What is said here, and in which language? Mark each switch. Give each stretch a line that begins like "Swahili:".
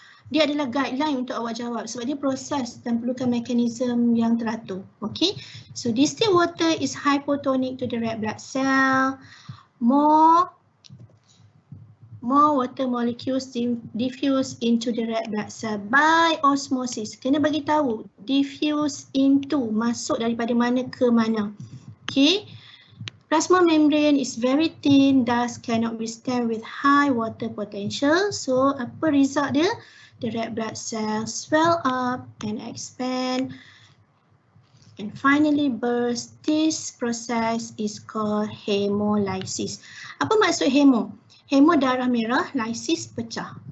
Malay: Dia adalah guideline untuk awak jawab sebab dia proses dan perlukan mekanisme yang teratur.
English: Okay, so distilled water is hypotonic to the red blood cell. More water molecules diffuse into the red blood cell by osmosis.
Malay: Kena bagi tahu
English: diffuse into,
Malay: masuk daripada mana ke mana.
English: Okay, plasma membrane is very thin, thus cannot withstand with high water potential. So
Malay: apa result dia?
English: The red blood cells swell up and expand and finally burst. This process is called hemolysis.
Malay: Apa maksud hemo? Hemo darah merah, lysis pecah.